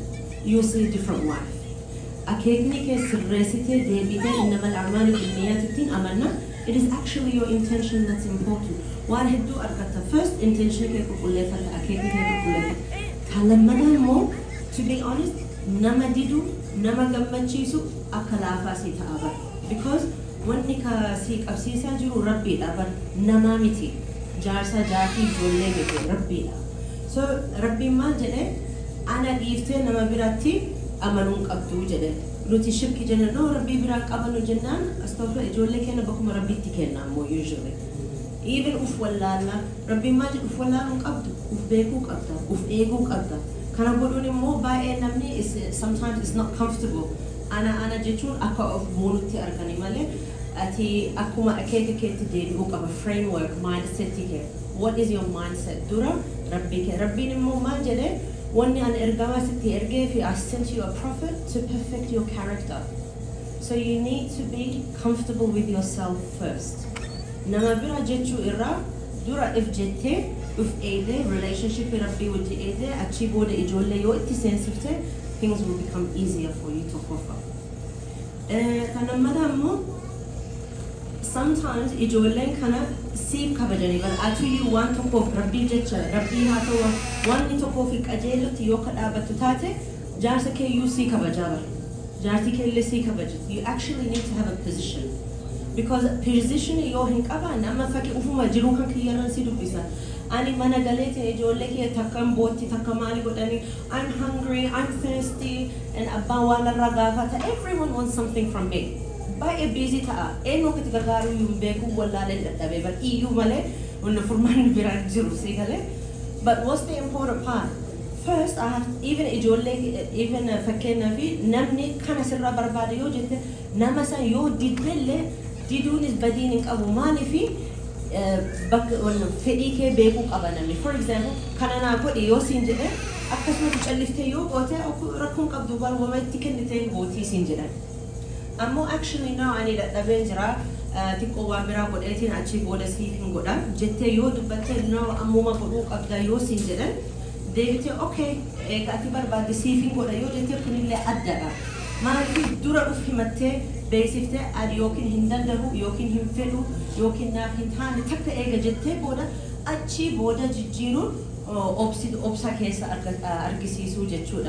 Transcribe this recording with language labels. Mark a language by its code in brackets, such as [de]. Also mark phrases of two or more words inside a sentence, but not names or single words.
[en] You'll see a different wife. It is actually your intention that's important. First intention to be honest, [om] nama didu, nama gammachiisu akka laafaasii ta'abar. Because wanni ka si qabsiisaa jiru Rabbiidha bar nama miti. Jaarsa jaartii ijoollee miti Rabbiidha. So Rabbiin maal jedhe ana dhiiftee nama biratti amanuun qabdu jedhe. Nuti shirki jenna no Rabbii biraan qabanu jennaan astaghfir ijoollee keenya bakkuma Rabbiitti kenna ammoo usually. Even uf wallaala Rabbiin maal jedhu uf wallaaluun qabdu uf beekuu qabda uf eeguu qabda. Kana godhuun immoo baay'ee namni [en] is sometimes it's not comfortable. [om] Ana jechuun akka of moonutti argani malee ati akkuma akeeka keetti deebi'uu qaba [en] framework mindset [om] kee. [en] What is your mindset? [om] Dura Rabbii kee. Rabbiin immoo maal jedhe wanni an ergamaa sitti ergee fi [en] I sent you a prophet to perfect your character. So you need to be comfortable with yourself first. [om] Nama bira jechuu irraa dura if jettee [en] with Aaddee, relationship with Rabbi with Aaddee, [om] achi booda ijoollee yoo itti seensifte, [en] things will become easier for you to cope up. [om] Kana madaammoo sometimes ijoolleen kana siif kabajanii [en] but actually [om] waan tokkoof Rabbii jecha Rabbii haa ta'u wanni tokkoof qajeelutti yoo ka dhaabattu taate jaarsa keeyyuu sii kabajaa bara. Jaartii keellee sii kabajati. [en] You actually need to have a position. Because position [om] yoo hin qabaanne amma fakkii ufuma jiruu kan kiyyarran si dubbisa. Ani mana galeetiin ijoollee kee takkam bootti takka maali godhanii [en] I'm hungry, I'm thirsty and [om] abbaan waan irraa gaafata. [en] Everyone wants something from me. [om] Baay'ee busy ta'a. Eenyu akkatti gargaaruu iyyuu hin beeku wallaaleen dadhabee bar iyyuu malee wanna furmaanni biraan jiru si galee. [en] But what's the important part? First, I have even even [om] fakkeenyaaf namni kana sirraa barbaade yoo jette nama san yoo diddellee diduunis badiin hin qabu maaliifi fedhii kee beekuu qaba namni. [en] For example, [om] kana naa godhe yoo siin jedhe akkasumatti calliftee yoo goote rakkoon qabdu wama itti kennitee gootii siin jedhan. Ammoo [en] actually now [om] ani dadhabeen jira xiqqoo waan biraa godheetiin achi booda siif hin godha jettee yoo dubbatte now ammuma godhuu qabda yoo siin jedhan deebitee okay egaa ati barbaadde siif hin godha yoo jettee kunillee addadha. Maaliif dura dhuf himattee beeksiftee ani yookiin hin danda'u yookiin hin fedhu yookiin naaf hin taane takka eega jettee booda achi booda jijjiiruun obsa keessa argisiisuu jechuudha.